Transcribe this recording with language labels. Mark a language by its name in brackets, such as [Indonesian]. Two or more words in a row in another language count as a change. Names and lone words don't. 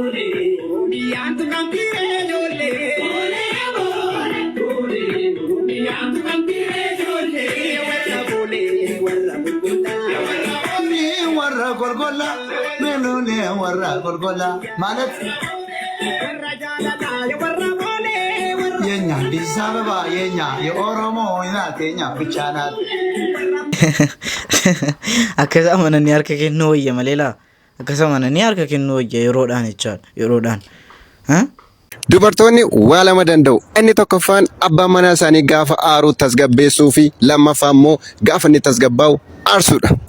[Amharic] ወራ ጎልጎላ ምኑን ወራ ጎልጎላ ማለት የኛ አዲስ አበባ የኛ የኦሮሞ ናት የኛ ብቻ ናት [Oromo] akkasa amananii harka kennuu wayya maleela akkasa amananii harka kennuu wayya yeroodhaan jechaadha yeroodhaan dubartoonni waa lama danda'u inni tokkoffaan abbaan manaa isaanii gaafa aaruu tasgabbeessuu fi lammaffaa immoo gaafa inni tasgabbaa'u aarsuudha.